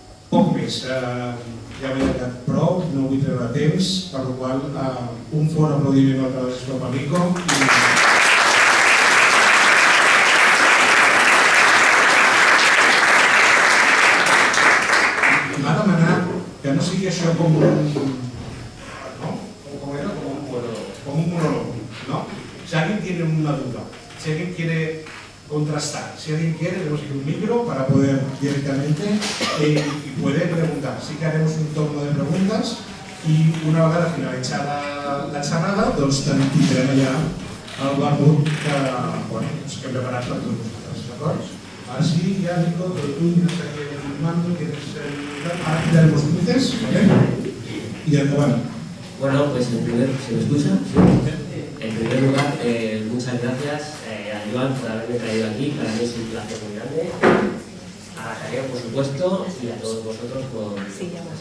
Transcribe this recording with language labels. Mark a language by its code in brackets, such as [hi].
[ca] Poc més, ja m'he quedat prou, no vull treure temps, per la qual un fort aplaudiment al Francisco Pamico. I m'ha demanat que no sigui això com un... [es] ¿no? ¿Cómo era? Como un monólogo, ¿no? Si alguien tiene una duda, si alguien quiere contrastar, si alguien quiere, tenemos aquí un micro para poder directamente y puede preguntar. Sí que haremos un torno de preguntas [ca] y una vegada finalitzada la xerrada, doncs tindrem allà el barbut que hem preparat per tots vosaltres, d'acord? Ara sí, ja, [es] Nico, tu tienes aquí el mando, ahora quitaremos luces, ¿vale? [ca] Y endavant. [es] Bueno, pues ¿se me escucha? Sí. En primer lugar, muchas gracias a Joan por haberme traído aquí. Para mí es un placer muy grande. A Javier, por supuesto, y a todos vosotros por la asistencia.